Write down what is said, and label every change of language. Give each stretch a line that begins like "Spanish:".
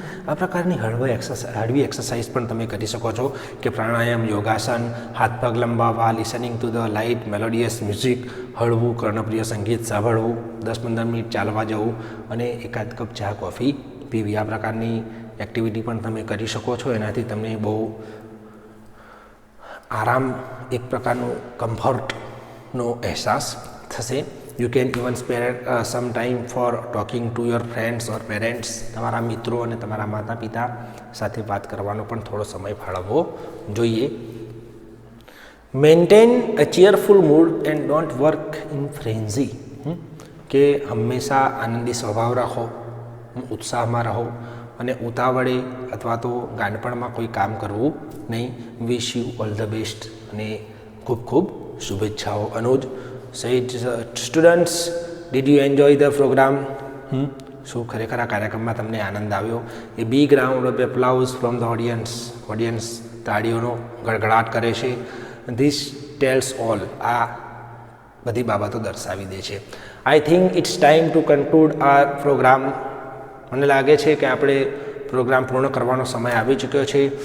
Gujarati: આ પ્રકારની હળવી એક્સરસાઇઝ પણ તમે કરી શકો છો, કે પ્રાણાયામ, યોગાસન, હાથ પગ લંબાવવા,
English: listening to the light melodious music,
Gujarati: હળવું કર્ણપ્રિય સંગીત સાંભળવું, 10-15 મિનિટ ચાલવા જવું અને એકાદ કપ ચા કોફી પીવી. આ પ્રકારની એક્ટિવિટી પણ તમે કરી શકો છો. એનાથી તમને બહુ આરામ, એક પ્રકારનું કમ્ફર્ટનો અહેસાસ થશે.
English: You can even spare some time for talking to your friends or parents.
Gujarati: તમારા મિત્રો અને તમારા માતા પિતા સાથે વાત કરવાનો પણ થોડો સમય ફાળવવો જોઈએ.
English: Maintain a cheerful mood and don't work in frenzy.
Gujarati: કે હંમેશા આનંદી સ્વભાવ રાખો, ઉત્સાહમાં રહો અને ઉતાવળે અથવા તો ગાંડપણમાં કોઈ કામ કરવું નહીં.
English: wish you all the best
Gujarati: અને ખૂબ ખૂબ શુભેચ્છાઓ.
English: Anuj said, students, did you enjoy the program?
Gujarati: શું ખરેખર આ કાર્યક્રમમાં તમને આનંદ આવ્યો?
English: a big round of applause from the audience
Gujarati: તાળીઓનો ગડગડાટ કરે છે.
English: this tells all,
Gujarati: આ બધી બાબતો દર્શાવી દે છે.
English: I think it's time to conclude our program.
Gujarati: મને લાગે છે કે આપણે પ્રોગ્રામ પૂર્ણ કરવાનો સમય આવી ચૂક્યો છે.